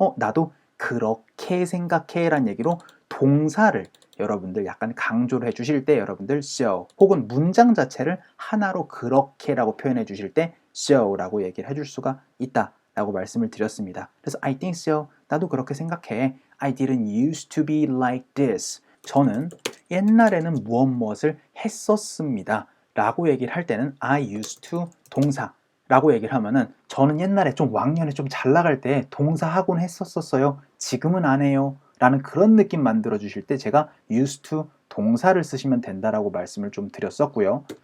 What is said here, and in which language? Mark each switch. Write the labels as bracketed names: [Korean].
[Korean] 나도 그렇게 생각해 라는 얘기로 동사를 여러분들 약간 강조를 해주실 때 여러분들 so 혹은 문장 자체를 하나로 그렇게라고 표현해 주실 때 so라고 얘기를 해줄 수가 있다 라고 말씀을 드렸습니다. 그래서 [English] I think so, [Korean] 나도 그렇게 생각해. [English] I didn't used to be like this. [Korean] 저는 옛날에는 무엇을 했었습니다 라고 얘기를 할 때는 I used to 동사 라고 얘기를 하면은 저는 옛날에 좀 왕년에 좀 잘 나갈 때 동사 하곤 했었어요. 지금은 안 해요. 라는 그런 느낌 만들어 주실 때 제가 used to 동사를 쓰시면 된다라고 말씀을 좀 드렸었고요.